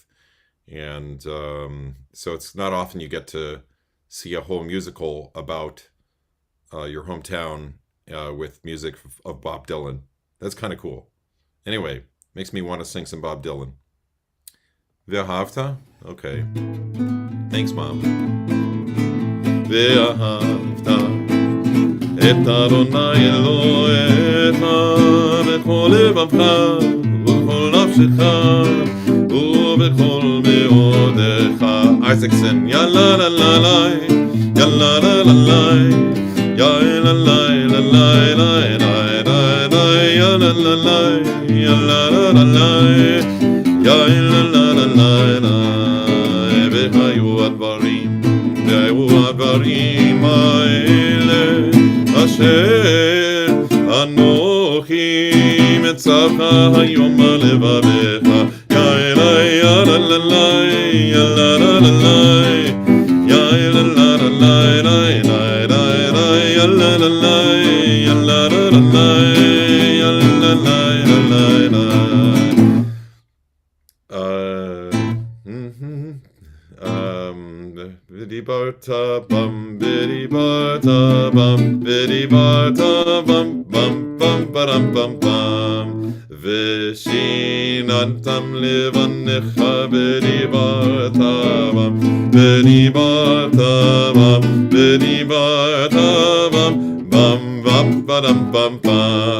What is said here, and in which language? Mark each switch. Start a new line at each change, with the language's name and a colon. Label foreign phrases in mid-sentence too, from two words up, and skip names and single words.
English: And so it's not often you get to see a whole musical about your hometown with music of Bob Dylan. That's kind of cool. Anyway, makes me want to sing some Bob Dylan. Ve'ahavta? Okay. Thanks, Mom.
Hebrew: ואהבת את אדוני אלוהיך בכל לבבך ובכל נפשך נפשך ובכל מאודך. Isaacson, ya la la la la, ya la la la la, ya la la la la la la la, ya la la la, ya la la la la, ya la la la la la. והיו הדברים האלה אשר אנוכי מצווך היום על לבביך. יא אלי יא לה לה לה יא לה לה לה לה יא לה לה לה לה יא לה לה לה יא לה לה לה לה יא לה לה לה לה. Biddy barta bum, biddy barta bum, biddy barta bum, bum bum badum bum bum. ושיננתם לבניך biddy barta bum, biddy barta bum, biddy barta bum, bum bum badum bum bum.